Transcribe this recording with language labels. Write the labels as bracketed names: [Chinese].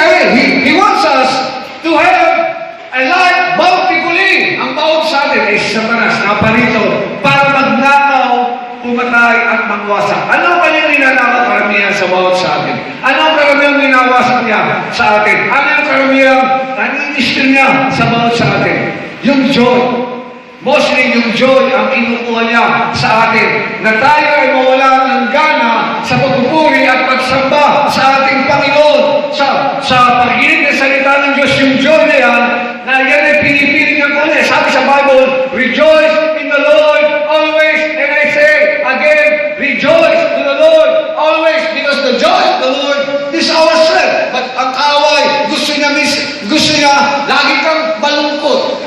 [English] Kaya He wants us to have a life bountifully. [Filipino] Ang bawat sa atin ay Satanas, naparito para magnakaw, pumatay at magwasak. Ano kanyang ninanakaw karamihan sa bawat sa atin? Ano ang karamihan ninawasak niya sa atin? Ano ang karamihan naninistil niya sa bawat sa atin? Yung joy. Mostly yung joy ang kinukuha niya sa atin na tayo ay mawala ng gana sa pagpupuri at pagsamba sa ating Panginoon. Sa pakikinig ng salita ng Diyos, yung joy na yan ay pinipilit niya ko na. Sabi sa Bible, [English] rejoice in the Lord always. And I say again, rejoice to the Lord always because the joy of the Lord is our strength. [Filipino] But ang kaaway, gusto niya lagi kang malungkot.